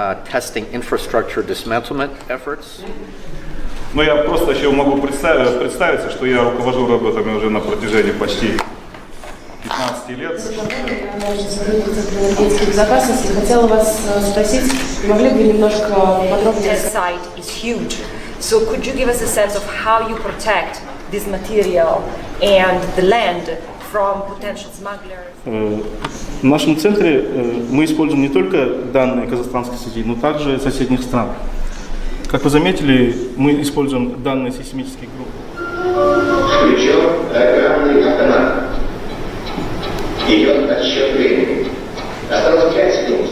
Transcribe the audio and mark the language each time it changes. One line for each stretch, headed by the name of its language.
English: Testing infrastructure dismantlement efforts.
Russian: Но я просто еще могу представиться, что я руковожу работами уже на протяжении почти 15 лет. Безопасности. Хотела вас спросить, могли бы немножко подробнее?
English: Test site is huge. So could you give us a sense of how you protect this material and the land from potential smugglers?
Russian: В нашем центре мы используем не только данные казахстанской сети, но также соседних стран. Как вы заметили, мы используем данные сейсмических групп. Включен программный автомат. Идет отсчет времени. Осталось 5 секунд.